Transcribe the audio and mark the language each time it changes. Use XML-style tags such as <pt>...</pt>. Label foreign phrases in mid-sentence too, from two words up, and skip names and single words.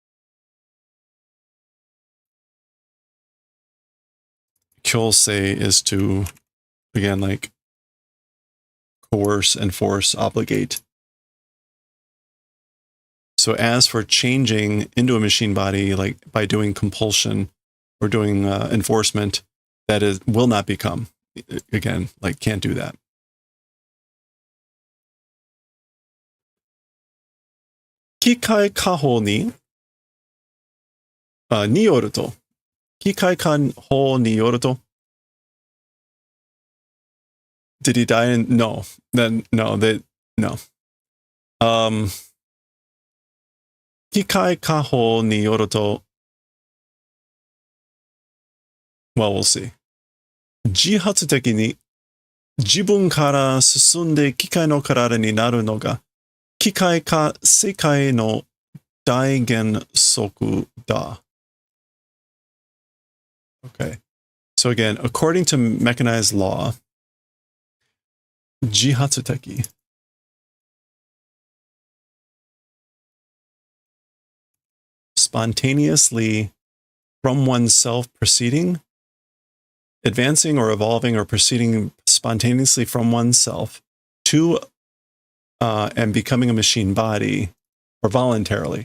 <en>Kyosei is to, again, like, coerce, enforce, obligate. So as for changing into a machine body, like by doing compulsion or doing enforcement, that is will not become. Again, like, can't do that.</en> <ja>機械化法にによると. 機械化法によると.</ja> <en>Did he die in? No. Then no. No.</en> <ja>機械化法によると.</ja> <en>Well, we'll see.</en> <ja>自発的に自分から進んで機械の体になるのが機械化世界の大原則だ.</ja> <en>Okay. So again, according to mechanized law,</en> <ja>自発的.</ja> <en>Spontaneously from oneself proceeding, advancing or evolving or proceeding spontaneously from oneself to and becoming a machine body, or voluntarily.</en>